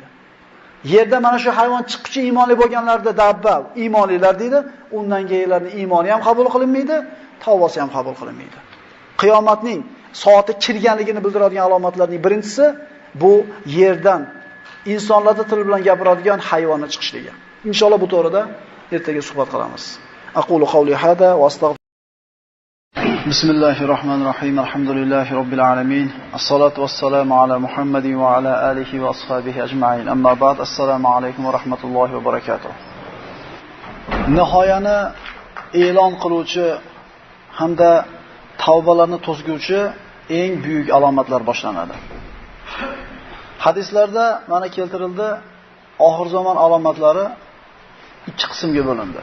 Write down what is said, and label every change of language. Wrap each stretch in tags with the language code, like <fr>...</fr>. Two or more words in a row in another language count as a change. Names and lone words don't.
<uz>Yerda mana shu hayvon chiqquchi iymonli bo'lganlarda dabba iymonlilar deydi, undan keyinlarning iymoni ham qabul qilinmaydi, tavbasi ham qabul qilinmaydi. Qiyomatning soati kirganligini bildiradigan alomatlarning birinchisi bu yerdan insonlarning tili bilan gapiradigan hayvonni chiqishligi. Inshaalloh bu to'g'rida ertaga suhbat qilamiz.</uz> <ar>أقول قولي هذا وأستغفر. Bismillahirrohmanirrohim. الحمد لله رب العالمين. الصلاة والسلام على محمد وعلى آله وأصحابه أجمعين. أما بعد. السلام عليكم ورحمة الله وبركاته.</ar> <uz>Nihoyani e'lon qiluvchi hamda tavbalarni to'sguvchi eng buyuk alomatlar boshlanadi. Hadislarda mana keltirildi, oxir zamon alomatlari ikki qismga bo'lindi.</uz>